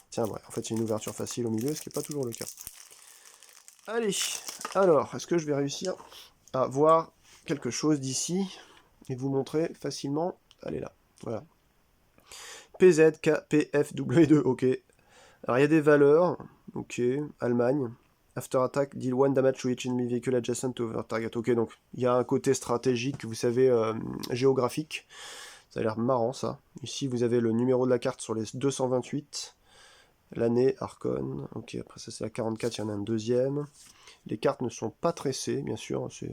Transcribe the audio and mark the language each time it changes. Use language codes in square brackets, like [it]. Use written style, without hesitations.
[fr] Tiens, ouais, en fait, il y a une ouverture facile au milieu, ce qui n'est pas toujours le cas. Allez, alors, est-ce que je vais réussir à voir quelque chose d'ici et vous montrer facilement. Allez là, voilà. PZKPFW2, ok. Alors il y a des valeurs, ok, Allemagne. [en] After attack, deal 1 damage to each enemy vehicle adjacent to over target. [fr] Ok, donc il y a un côté stratégique, vous savez, géographique. Ça a l'air marrant ça. Ici vous avez le numéro de la carte sur les 228. L'année, Archon. Ok, après ça c'est la 44, il y en a un deuxième. Les cartes ne sont pas tressées, bien sûr.